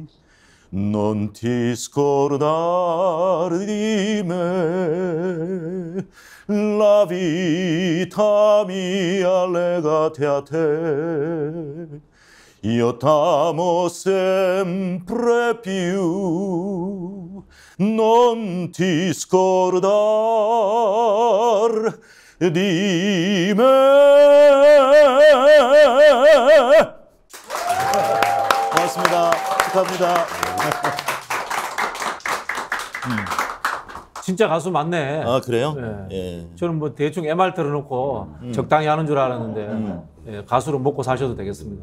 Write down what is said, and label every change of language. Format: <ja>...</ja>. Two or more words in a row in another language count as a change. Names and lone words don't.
<it>Non ti scordare di me, la vita mia legate a te. Io t'amo sempre più, non ti scordar di me.</it> <ko>고맙습니다. 축하합니다. 진짜 가수 맞네. 아, 그래요? 네. 예. 저는 뭐 대충 MR 틀어놓고 적당히 하는 줄 알았는데 예, 가수로 먹고 사셔도 되겠습니다.</ko>